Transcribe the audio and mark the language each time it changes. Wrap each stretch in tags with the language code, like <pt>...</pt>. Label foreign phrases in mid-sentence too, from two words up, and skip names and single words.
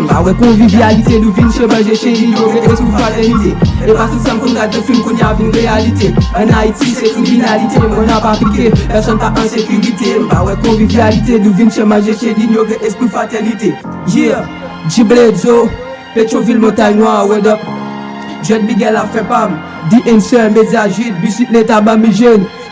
<ht>Mba wè konvivyalite, nou vin che manje che li, nou vin espri fratènite. E pa tout sa m kon gade film koun ya vin reyalite. An Ayiti, se kriminalite, mwen ap aplike, pèsonn pa an sekirite. Mba wè konvivyalite, nou vin che manje che li, nou vin espri fratènite. Yeah, Djibril Joe, Petroville, Montagne Noire,</ht> <en>what up?</en> <ht>Dread Miguel a fè pam, The Answer, Média Jude, Bisit Leta, Bami Jeune.</ht>